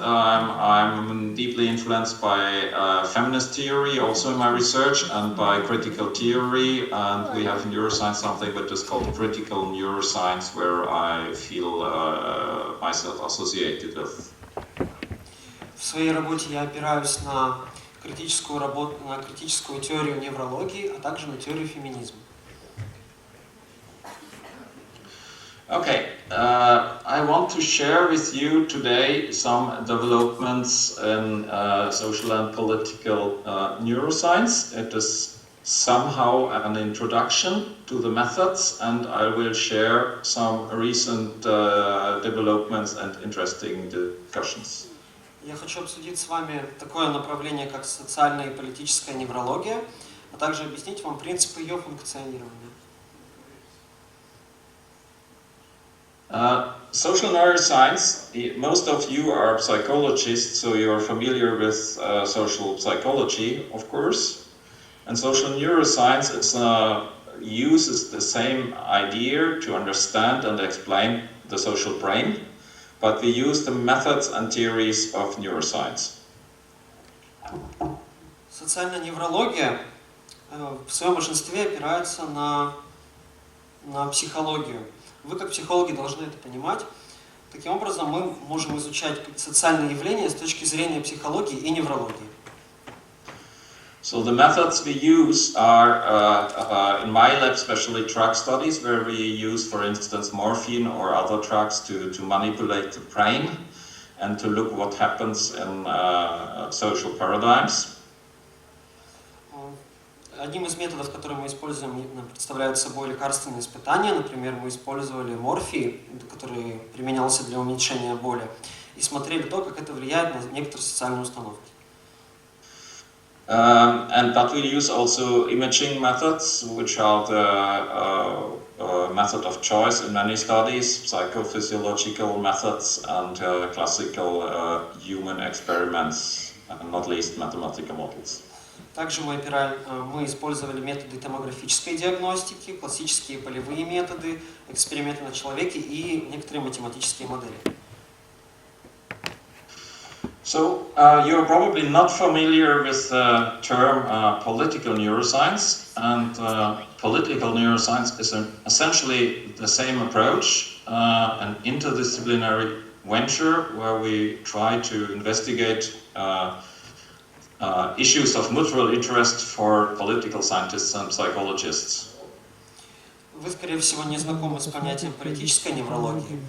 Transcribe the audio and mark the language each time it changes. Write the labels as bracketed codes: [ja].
[en] I'm deeply influenced by feminist theory also in my research and by critical theory, and we have in neuroscience something that is called critical neuroscience where I feel myself associated with. [ru] В своей работе я опираюсь на критическую теорию неврологии, а также на теорию феминизма. [en] Okay, I want to share with you today some developments in social and political neuroscience. It is somehow an introduction to the methods, and I will share some recent developments and interesting discussions. [ru] Я хочу обсудить с вами такое направление, как социальная и политическая неврология, а также объяснить вам принципы ее функционирования. [en] Social neuroscience, most of you are psychologists, so you are familiar with social psychology, of course. And social neuroscience uses the same idea to understand and explain the social brain, but we use the methods and theories of neuroscience. [ru] Социальная неврология в своем большинстве опирается на на психологию. Вы, как психологи, должны это понимать. Таким образом, мы можем изучать социальные явления с точки зрения психологии и неврологии. [en] So the methods we use are, in my lab, especially drug studies, where we use, for instance, morphine or other drugs to manipulate the brain and to look what happens in social paradigms. [ru] Одним из методов, которые мы используем, представляют собой лекарственные испытания. Например, мы использовали морфий, который применялся для уменьшения боли, и смотрели то, как это влияет на некоторые социальные установки. [en] But we use also imaging methods, which are the method of choice in many studies, psychophysiological methods and classical human experiments, and not least mathematical models. [ru] Также мы использовали методы томографической диагностики, классические полевые методы, эксперименты на человеке и некоторые математические модели. [en] So, you're probably not familiar with the term political neuroscience, and political neuroscience is essentially the same approach, an interdisciplinary venture where we try to investigate issues of mutual interest for political scientists and psychologists. [ru] Вы, скорее всего, не знакомы с понятием политической неврологии.